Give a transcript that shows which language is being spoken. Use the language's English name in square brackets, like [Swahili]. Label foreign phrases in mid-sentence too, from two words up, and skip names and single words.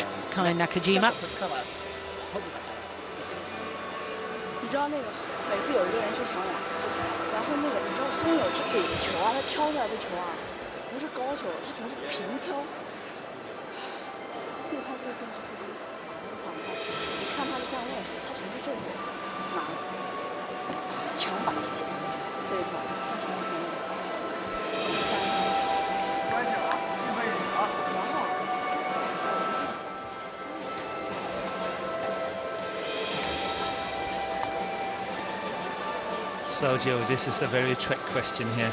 [English] Coach Kai Nakajima. [Chinese] 你知道那个每次有一个人去抢两个，然后那个你知道松友他给的球啊，他挑出来的球啊，不是高球，他全是平挑。这个拍这个电视特辑，那个反派，你看他的站位，他全是这种拿墙板这一块， [English] So, Joe, this is a very trick question here.